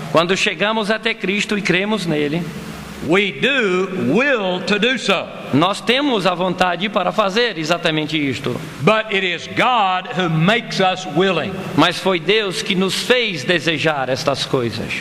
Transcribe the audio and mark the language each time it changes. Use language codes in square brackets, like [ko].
[pt] Quando chegamos até Cristo e cremos nele, [en] we do will to do so. [pt] nós temos a vontade para fazer exatamente isto. [en] But it is God who makes us willing. [pt] Mas foi Deus que nos fez desejar estas coisas.